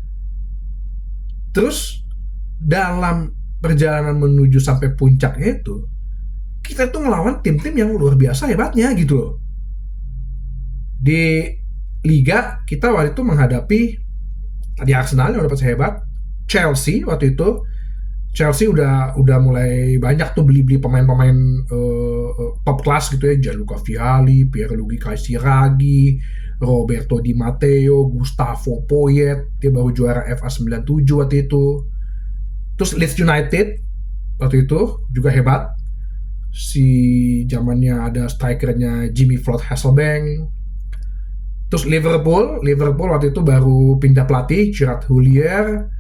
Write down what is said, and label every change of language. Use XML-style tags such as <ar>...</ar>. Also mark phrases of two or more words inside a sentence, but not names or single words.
<id>Terus dalam perjalanan menuju sampai puncaknya itu, kita tuh ngelawan tim-tim yang luar biasa hebatnya gitu loh. Di Liga kita waktu itu menghadapi tadi Arsenal yang udah pasti hebat, Chelsea waktu itu. Chelsea udah mulai banyak tuh beli pemain-pemain</id> <en>top class</en> <id>gitu ya, Gianluca Vialli, Pierluigi Casiraghi, Roberto Di Matteo, Gustavo Poyet, dia baru juara FA 97 waktu itu. Terus Leeds United waktu itu juga hebat, si zamannya ada strikernya Jimmy Floyd Hasselbank. Terus Liverpool waktu itu baru pindah pelatih, Gerard Houllier.</id>